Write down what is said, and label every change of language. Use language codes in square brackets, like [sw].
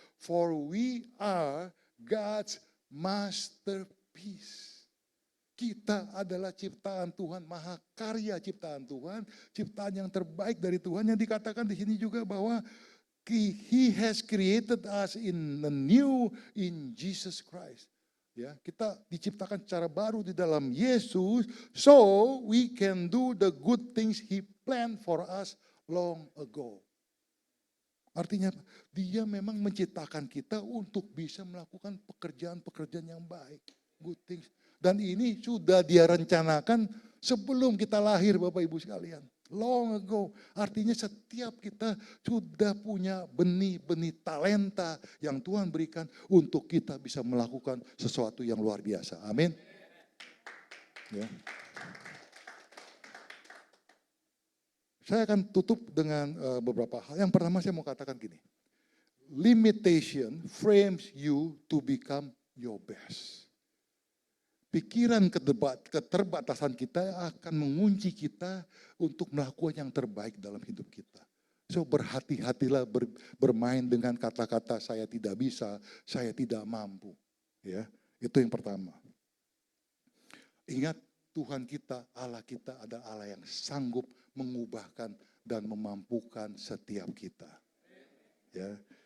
[en] For we are God's masterpiece. [id] Kita adalah ciptaan Tuhan, mahakarya ciptaan Tuhan, ciptaan yang terbaik dari Tuhan, yang dikatakan di sini juga bahwa [en] He has created us in the new in Jesus Christ. [id] Ya, kita diciptakan secara baru di dalam Yesus, [en] so we can do the good things He planned for us long ago. [id] Artinya Dia memang menciptakan kita untuk bisa melakukan pekerjaan-pekerjaan yang baik, [en] good things. [id] Dan ini sudah Dia rencanakan sebelum kita lahir, Bapak Ibu sekalian. [en] Long ago, [id] artinya setiap kita sudah punya benih-benih talenta yang Tuhan berikan untuk kita bisa melakukan sesuatu yang luar biasa. Amin. Ya. Saya akan tutup dengan beberapa hal. Yang pertama saya mau katakan gini. [en] Limitation frames you to become your best. [id] Pikiran keterbatasan kita akan mengunci kita untuk melakukan yang terbaik dalam hidup kita. So berhati-hatilah bermain dengan kata-kata saya tidak bisa, saya tidak mampu. Ya, itu yang pertama. Ingat, Tuhan kita, Allah kita adalah Allah yang sanggup mengubahkan dan memampukan setiap kita. Ya.